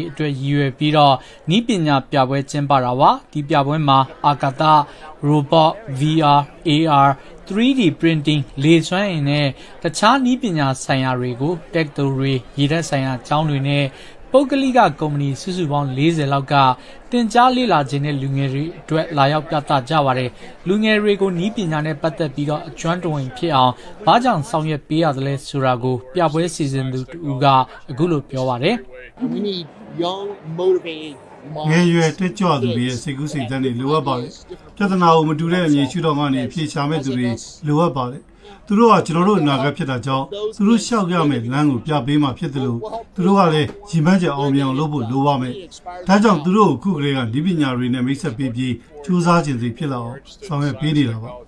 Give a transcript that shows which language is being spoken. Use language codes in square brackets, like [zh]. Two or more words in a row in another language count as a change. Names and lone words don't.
[my] အတွက်ရည်ရွယ်ပြီးတော့နည်းပညာပြပွဲကျင်းပတာပါဒီပြပွဲမှာအာကာသ [en] robot VR AR 3D printing [my] လေစွမ်းအင်နဲ့တခြားနည်းပညာဆိုင်ရာတွေကိုတက္ကသိုလ်တွေရေတပ်ဆိုင်ရာကျောင်းတွေနဲ့ပုဂ္ဂလိကကုမ္ပဏီစုစုပေါင်း40လောက်ကတင်ကြားလေ့လာခြင်းတဲ့လူငယ်တွေအတွက်လာရောက်ပြသကြပါတယ်လူငယ်တွေကိုနီးပညာနဲ့ပတ်သက်ပြီးတော့အကျွမ်းတဝင်ဖြစ်အောင်ဘာကြောင့်ဆောင်ရွက်ပေးရသလဲဆိုတာကိုပြပွဲစီစဉ်သူတူကအခုလိုပြောပါတယ် [en] We need young motivated [my] ငယ်ရွယ်တက်ကြွသူတွေရဲ့စိတ်ကူးစိတ်ဓာတ်တွေလိုအပ်ပါတယ်ပြဿနာကိုမတူတဲ့အမြင်ရှုထောင့်ကနေအဖြေရှာမဲ့သူတွေလိုအပ်ပါတယ်သူတို့ကကျွန်တော်တို့အနာဂတ်ဖြစ်တာကြောင့်သူတို့ရှောက်ရမယ့်လမ်းကိုပြပေးမှဖြစ်တယ်လို့သူတို့ကလည်းရည်မှန်းချက်အောင်မြင်အောင်လုပ်ဖို့လိုပါမယ်ဒါကြောင့်သူတို့ကိုခုကလေးကဒီပညာတွေနဲ့မိတ်ဆက်ပေးပြီးကြိုးစားခြင်းစိဖြစ်လာအောင်ဆောင်ရွက်ပေးနေတာပါ